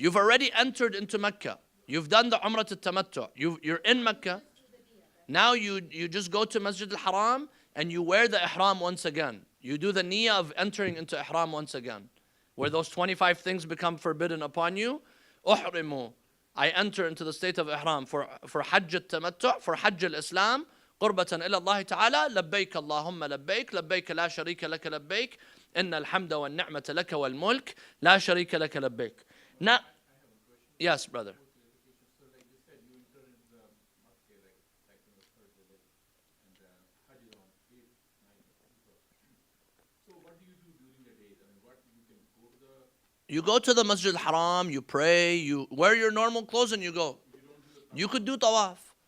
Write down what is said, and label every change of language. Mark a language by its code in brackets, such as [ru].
[en] You've already entered into Mecca. You've done the Umrah al-Tamattu'. You're in Mecca. Now you just go to Masjid al-Haram and you wear the ihram once again. You do the niyyah of entering into ihram once again. Where those 25 things become forbidden upon you. [ar] أحرموا. [en] I enter into the state of ihram for Hajj al-Tamattu', for Hajj al-Islam, [ar] قربة إلى الله تعالى, لبيك اللهم لبيك, لبيك لا شريك لك لبيك, إن الحمد والنعمة لك والملك, لا شريك لك لبيك. [en] Now, yes, brother. So like you said, you enter into the mosque like on the third day, and Hajj is on 8th, 9th. So what do you do during the days? I mean, what you can go to the You go to the Masjid al-Haram, you pray, you wear your normal clothes and you go. You could do tawaf.